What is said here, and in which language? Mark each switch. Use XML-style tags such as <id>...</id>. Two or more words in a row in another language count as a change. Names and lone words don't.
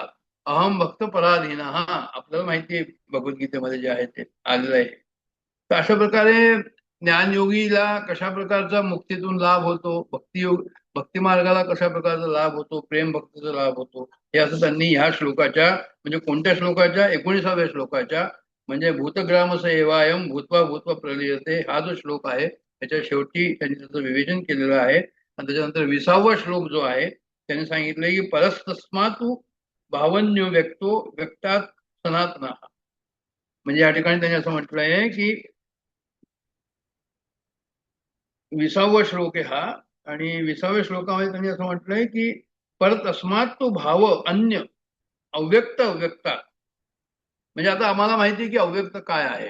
<sa>अहम भक्त पराधीन,</sa> <mr>हा आपल्याला माहिती आहे भगवद्गीतेमध्ये जे आहे ते आलेलं आहे. तर अशा प्रकारे ज्ञानयोगीला कशा प्रकारचा मुक्तीतून लाभ होतो, भक्ती मार्गाला कशा प्रकारचा लाभ होतो, प्रेम भक्तीचा लाभ होतो, हे असं त्यांनी ह्या श्लोकाच्या, म्हणजे कोणत्या श्लोकाच्या, 19व्या श्लोकाच्या, म्हणजे</mr> <sa>भूतग्रामस एवायम भूत्वा भूत्वा प्रलीयते,</sa> <mr>हा जो श्लोक आहे त्याच्या शेवटी त्यांनी त्याचं विवेचन केलेलं आहे. आणि त्याच्यानंतर 20वा श्लोक जो आहे त्यांनी सांगितलंय की</mr> <sa>परस्तस्मातु भावन्यो व्यक्तो व्यक्तात सनातना.</sa> <mr>म्हणजे या ठिकाणी त्यांनी असं म्हटलंय की 20वा श्लोक आहे हा, आणि 20व्या श्लोकामध्ये त्यांनी असं म्हटलंय की</mr> <sa>परत अस्मात तो भाव अन्य अव्यक्त अव्यक्तात.</sa> <mr>म्हणजे आता आम्हाला माहिती आहे की अव्यक्त काय आहे.</mr>